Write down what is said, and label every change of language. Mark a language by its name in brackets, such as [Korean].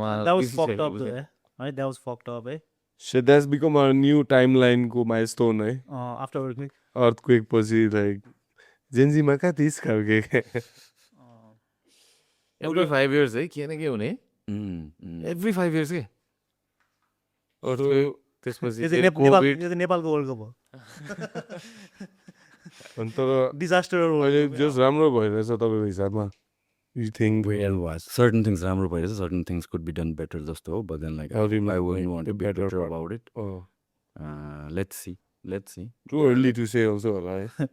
[English] That was fucked up though, right? That was fucked up, eh? Shit, that's become a new timeline को milestone है. After earthquake. [Nepali] Earthquake पछि like Gen Z मा कहाँ 30 खालके. [English] Every 5 years [Nepali] है के न के हुने every 5 years के त्यसपछि यो चाहिँ नेपालको वर्ल्ड कप हो अनि तर डिजास्टर अहिले जस्ट राम्रो भइरहेछ तपाईँको हिसाबमा [English] you think certain things [Nepali] राम्रो भइरहेछ, [English] certain things could be done better [Nepali] जस्तो हो, [English] but then like how do you I wouldn't want to be better bitter about it. Let's see. too early to say also [Nepali] होला है